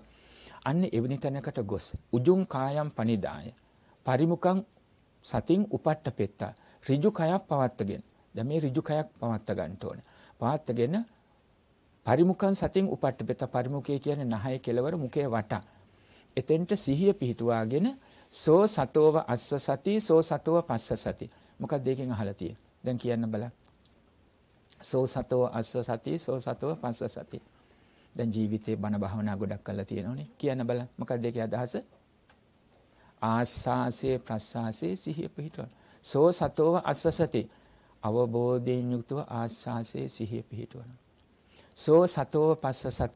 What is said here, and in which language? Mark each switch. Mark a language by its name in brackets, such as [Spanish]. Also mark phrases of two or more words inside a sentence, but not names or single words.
[Pali] අන්න එවැනි තැනකට ගොස් උජුං කායම් පනිදාය පරිමුඛං සතින් උපට්ඨපෙත්තා [Sinhala] ඍජු කයක් පවත්තගෙන. දැන් මේ ඍජු කයක් පවත්ත ගන්න ඕනේ. පවත්තගෙන [Pali] පරිමුඛං සතින් උපට්ඨපෙත්තා [Sinhala] පරිමුඛය කියන්නේ නහය කෙලවර මුඛයේ වට. එතෙන්ට සිහිය පිහිටුවාගෙන [Pali] සෝ සතෝව අස්ස සති සෝ සතෝව පස්ස සති. [Sinhala] මොකක්ද දෙකෙන් අහලා තියෙන්නේ? දැන් කියන්න බලන්න. [Pali] සෝ සතෝ අස්ස සති සෝ සතෝ පස්ස සති. [Sinhala] දැන් ජීවිතේ බණ භාවනා ගොඩක් කරලා තියෙනෝනේ. කියන්න බලන්න. මොකක්ද ඒකේ අදහස? ආස්වාසේ ප්‍රස්වාසේ සිහිය පිහිටවන. [Pali] සෝ සතෝව අස්ස සති. [Sinhala] අවබෝධයෙන් යුක්තව ආස්වාසේ සිහිය පිහිටවන. [Pali] සෝ සතෝව පස්ස සති.